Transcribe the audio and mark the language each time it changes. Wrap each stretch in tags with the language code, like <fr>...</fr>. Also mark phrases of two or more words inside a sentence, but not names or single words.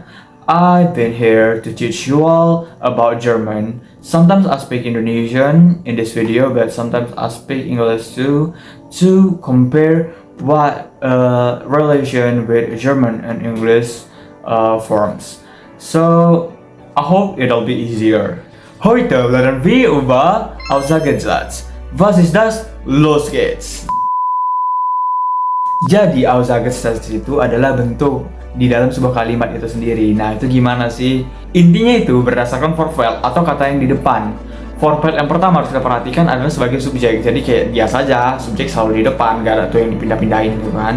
<en>I've been here to teach you all about German. Sometimes I speak Indonesian in this video, but sometimes I speak English too to compare what relation with German and English forms. So I hope it'll be easier.</en> <de>Heute lernen wir über Aussagesatz. Was ist das? Los geht's!</de> <id>Jadi Aussagesatz itu adalah bentuk di dalam sebuah kalimat itu sendiri. Nah, itu gimana sih? Intinya itu berdasarkan Vorfeld atau kata yang di depan. Vorfeld yang pertama harus kita perhatikan adalah sebagai subjek. Jadi kayak biasa aja, subjek selalu di depan, gak ada tuh yang dipindah-pindahin gitu kan.</id>